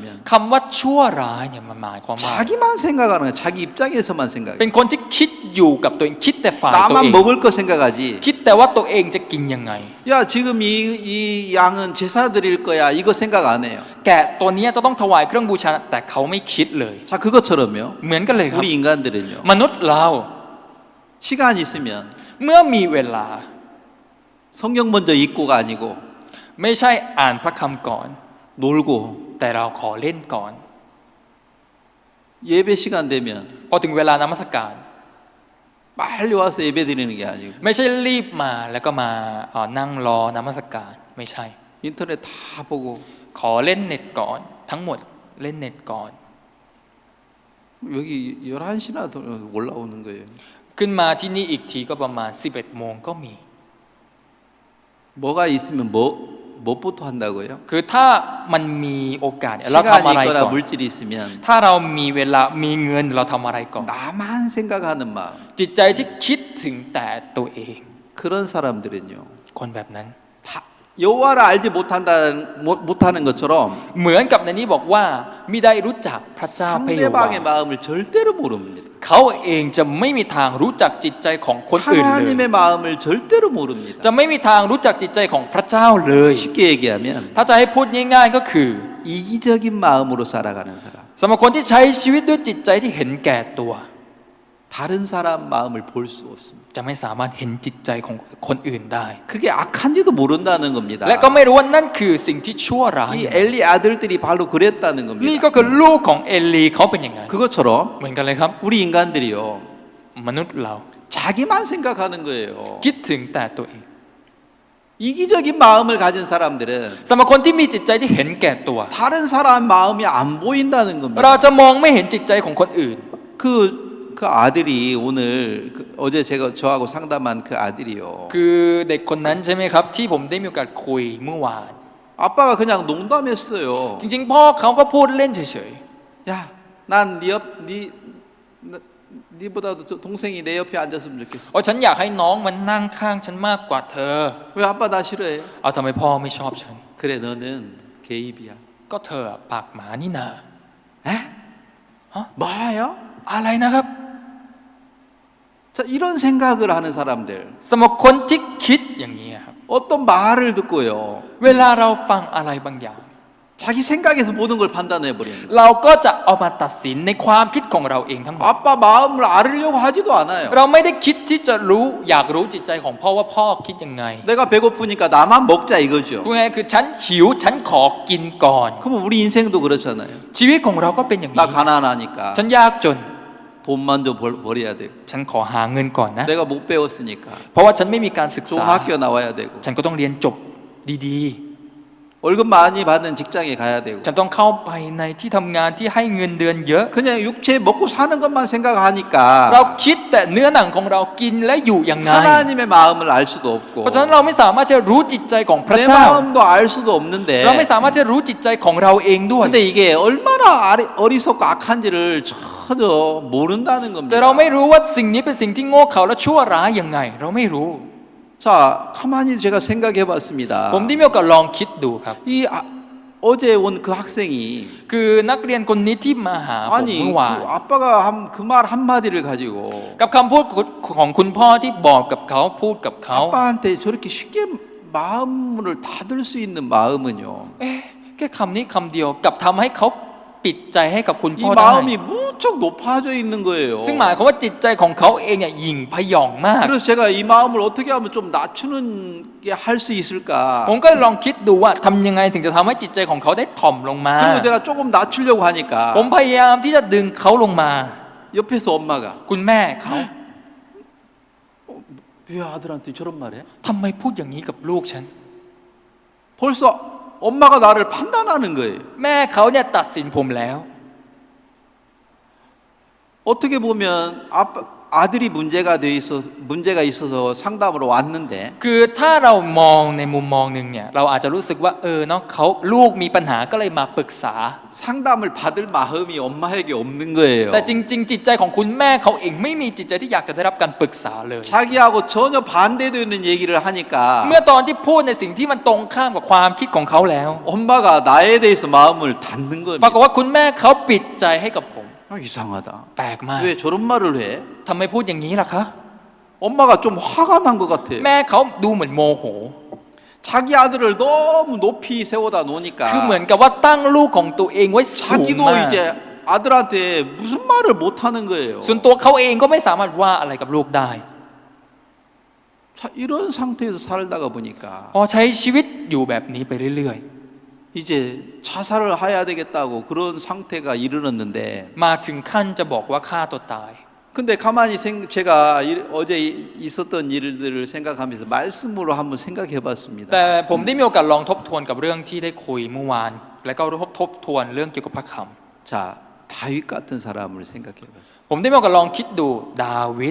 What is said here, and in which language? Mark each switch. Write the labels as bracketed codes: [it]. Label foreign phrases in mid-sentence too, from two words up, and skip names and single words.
[th] คำว่าชั่วร้ายเนี่ยมันหมายความว่า [ko] 자기만 생각하는 거야. 자기 입장에서만 생각해. [th] เป็นคนที่คิดอยู่กับตัวเองคิดแต่ฝ่ายตัวเอง [ko] 나만 먹을 거 생각하지. [th] คิดแต่ว่าตัวเองจะกินยังไง [ko] 야 지금 이 양은 제사 드릴 거야. 이거 생각 안 해요. [th] แกะตัวนี้จะต้องถวายเครื่องบูชาแต่เขาไม่คิดเลย [ko] 자 그것처럼요. [th] เหมือนกันเลยครับ [ko] 우리 인간들은요. [th] มนุษย์เรา [ko] 시간 있으면 [th] เมื่อมีเวลา [ko] 성경 먼저 읽고가 아니고 [th] ไม่ใช่อ่านพระคำก่อน [ko] 놀고 [th] แต่เราขอเล่นก่อน [ko] 예배 시간 되면 [th] พอถึงเวลานมัสการ [ko] 빨리 와서 예배 드리는 게 아니고 [th] ไม่ใช่รีบมาแล้วก็มานั่งรอนมัสการไม่ใช่ [ko] 인터넷 다 보고 [th] ขอเล่นเน็ตก่อนทั้งหมดเล่นเน็ตก่อน [ko] 여기 11시나 올라오는 거예요. [th] ขึ้นมาที่นี่อีกทีก็ประมาณ 11 โมงก็มี [ko] 뭐가 있으면 뭐부터 한다고요? [th] คือถ้ามันมีโอกาสเราทำ [ko] 시간이 [th] อะไร [ko] 있거나 [th] ก่อน [ko] 물질이 있으면 [th] ถ้าเรามีเวลามีเงินเราทำอะไรก่อน [ko] 나만 생각하는 마음 [th] จิตใจที่คิดถึงแต่ตัวเอง [ko] 그런 사람들은요 [th] คนแบบนั้น [ko] 다 여호와를 알지 못하는 것처럼 [th] เหมือนกับในนี้บอกว่ามิได้รู้จักพระเจ้าพระเยโฮวา [ko] 상대방의 마음을 절대로 모릅니다. [th] เขาเองจะไม่มีทางรู้จักจิตใจของคนอื่นเลย [ko] 하나님의 마음을 절대로 모릅니다. [th] จะไม่มีทางรู้จักจิตใจของพระเจ้าเลย [ko] 쉽게 얘기하면 [th] ถ้าจะให้พูดง่ายๆก็คือ [ko] 이기적인 마음으로 살아가는 사람, [th] สำหรับคนที่ใช้ชีวิตด้วยจิตใจที่เห็นแก่ตัว [ko] 다른 사람 마음을 볼 수 없습니다. [th] จะไม่สามารถเห็นจิตใจของคนอื่นได้ [ko] 그게 악한지도 모른다는 겁니다. [th] และก็ไม่รู้ว่านั่นคือสิ่งที่ชั่วร้าย [ko] 이 엘리 아들들이 바로 그랬다는 [th] นี่ [ko] 겁니다. [th] ก็คือลูกของเอลีเขาเป็นยังไง [ko] 그것처럼 [th] เหมือนกันเลยครับ [ko] 우리 인간들이요 [th] มนุษย์เรา [ko] 자기만 생각하는 거예요. [th] คิดถึงแต่ตัวเอง [ko] 이기적인 마음을 가진 사람들은 [th] สำหรับคนที่มีจิตใจที่เห็นแก่ตัว [ko] 다른 사람 마음이 안 보인다는 [th] เรา [ko] 겁니다. [th] จะมองไม่เห็นจิตใจของคนอื่น [ko] 그 아들이 오늘 어제 제가 저하고 상담한 그 아들이요. [th] คือเด็กคนนั้นใช่ไหมครับ ที่ผมได้มีโอกาสคุยเมื่อวาน [ko] 아빠가 그냥 농담했어요. [th] จริงๆพ่อเขาก็พูดเล่นเฉย [ko] 야, 난 니보다도 동생이 내 옆에 앉았으면 좋겠어. [th] ๆฉันอยากให้น้องมันนั่งข้างฉันมากกว่าเธอ [ko] 왜 아빠 나 싫어해? [th] เอาทำไมพ่อไม่ชอบฉัน [ko] 그래 너는 개입이야. [th] ก็เธอปากหมานี่นา [ko] 에? 뭐예요? [th] อะไรนะครับ [ko] 자, 이런 생각을 하는 사람들. [th] สำหรับคนที่คิดอย่างนี้ครับ [ko] 어떤 말을 듣고요. [th] เวลาเราฟังอะไรบางอย่าง [ko] 자기 생각에서 모든 걸 판단해 버립니다. [th] เราก็จะเอามาตัดสินในความคิดของเราเองทั้งหมด [ko] 아빠 마음을 알으려고 하지도 않아요. [th] เราไม่ได้คิดที่จะรู้อยากรู้จิตใจของพ่อว่าพ่อคิดยังไง [ko] 내가 배고프니까 나만 먹자 이거죠. [th] พูดง่ายๆคือฉันหิวฉันขอกินก่อน [ko] 그러면 우리 인생도 그렇잖아요. [th] ชีวิตของเราก็เป็นอย่าง [ko] 나 [th] นี้ [ko] 가난하니까 [th] ฉันยากจน [ko] 돈만 좀 벌어야 되고 [th] ฉันขอหาเงินก่อนนะ [ko] 내가 못 배웠으니까 [th] เพราะว่าฉันไม่มีการศึก [ko] 좋은 [th] ษา [ko] 학교 나와야 되고 [th] ฉันก็ต้องเรียนจบดี [ko] 월급 많이 받는 직장에 가야 되고 [th] ๆ ฉันต้องเข้าไปในที่ทำงานที่ให้เงินเดือนเยอะ [ko] 그냥 육체 먹고 사는 것만 [th] เรา [ko] 생각하니까 [th] คิดแต่เนื้อหนังของเรากินและอยู่ยังไง [ko] 하나님의 마음을 알 수도 없고 [th] เพราะฉะนั้นเราไม่สามารถจะรู้จิตใจของพระ [ko] 내 [th] เจ้า [ko] 마음도 알 수도 없는데 [th] เราไม่สามารถจะรู้จิตใจของเราเองด้วย [ko] 근데 이게 얼마나 어리석고 악한지를 전혀 모른다는 [th] แต่ [ko] 겁니다. [th] เราไม่รู้ว่าสิ่งนี้เป็นสิ่งที่โง่เขลาและชั่วร้ายยังไง เราไม่รู้ [ko] 자, 가만히 제가 생각해 봤습니다. [th] ผมได้มีโอกาสลองคิดดูครับ [ko] 어제 온 그 학생이 [th] คือนักเรียนคนนี้ที่มาหาผม [ko] 아니 [th] เมื่อวาน [ko] 그 아빠가 그 말 한마디를 가지고 [th] กับคำพูดของคุณพ่อที่บอกกับเขาพูดกับเขา [ko] 아빠한테 저렇게 쉽게 마음을 닫을 수 있는 마음은요. [th] เอ๊ะแค่คำนี้คำเดียวกับทำให้เขาปิดใจให้กับคุณ [ko] 이 [th] พ่อได้ [ko] 마음이 무척 높아져 있는 거예요. [th] ซึ่งหมายความว่าจิตใจของเขาเองเนี่ยหยิ่งพยองมาก [ko] 그래서 제가 이 마음을 어떻게 하면 좀 낮추는 게 할 수 있을까? [th] ผมก็ลองคิดดูว่าทำยังไงถึงจะทำให้จิตใจของเขาได้ถ่อมลงมา [ko] 그리고 내가 조금 낮추려고 하니까 [th] ผมพยายามที่จะดึงเขาลงมา [ko] 옆에서 엄마가 [th] คุณแม่เขา [ko] 왜 아들한테 저런 말해? [th] ทำไมพูดอย่างนี้กับลูกฉัน [ko] 벌써 엄마가 나를 판단하는 거예요. [th] แม่เขาเนี่ยตัดสินผมแล้ว [ko] 어떻게 보면 아들이 문제가 있어서 상담으로 왔는데 [th] คือถ้าเรามองในมุมมองหนึ่งเนี่ยเราอาจจะรู้สึกว่าเนาะเขาลูกมีปัญหาก็เลยมาปรึกษา [ko] 상담을 받을 마음이 엄마에게 없는 거예요. [th] แต่จริงๆจิตใจของคุณแม่เขาเองไม่มีจิตใจที่อยากจะได้รับการปรึกษาเลย [ko] 자기하고 전혀 반대되는 얘기를 하니까 [th] เมื่อตอนที่พูดในสิ่งที่มันตรงข้ามกับความคิดของเขาแล้ว [ko] 엄마가 나에 대해서 마음을 닫는 [th] ปรากฏ [ko] 겁니다. [th] ว่าคุณแม่เขาปิดใจให้กับผม [ko] 이상하다. [th] แปลกมาก [ko] 왜 저런 말을 해? [th] ทำไมพูดอย่างนี้ล่ะคะ [ko] 엄마가 좀 화가 난 것 같아. [th] แม่เขาดูเหมือนโมโห [ko] 자기 아들을 너무 높이 세워다 [th] คือเหมือน [ko] 놓으니까 [th] กับว่าตั้งลูกของตัวเองไว้สูง [ko] 자기도 [th] มาก [ko] 이제 아들한테 무슨 말을 못 하는 거예요. [th] ส่วนตัวเขาเองก็ไม่สามารถว่าอะไรกับลูกได้ [ko] 자, 이런 상태에서 살다가 보니까 [th] พอใช้ชีวิตอยู่แบบนี้ไปเรื่อย [ko] 이제 자살을 해야 되겠다고 그런 상태가 이르렀는데 [th] ๆ มาถึงขั้นจะบอกว่าฆ่าตัวตาย [ko] 그 근데 가만히 제가 어제 있었던 일들을 생각하면서 말씀으로 한번 생각해 [th] แต่ [ko] 봤습니다. [th] ผมได้มีโอกาสลองทบทวนกับเรื่องที่ได้คุยเมื่อวาน และก็ทบทวนเรื่องเกี่ยวกับพระค [ko] 자, 다윗 같은 사람을 생각해 봤어요. [th] ำผมได้มีโอกาสลองคิดดูดาวิด